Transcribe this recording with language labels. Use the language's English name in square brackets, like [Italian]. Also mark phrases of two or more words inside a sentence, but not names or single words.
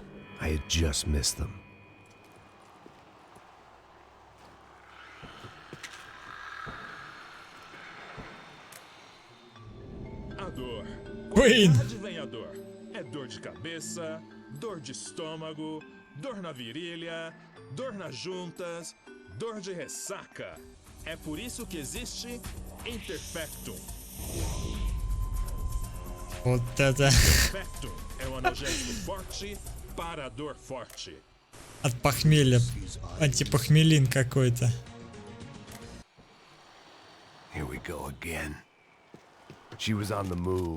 [English] I had just missed them. [Portuguese] dor. Queen. Qualidade vem a dor. É dor de cabeça, dor de estômago, dor na virilha, dor nas juntas, dor de ressaca. É por isso que existe Interfectum. [Russian] Вот это. [Portuguese] Interfectum é um analgésico forte para a dor forte. [Russian] От похмелья. Антипохмелин какой-то. [English] Here we go again. She was on the move.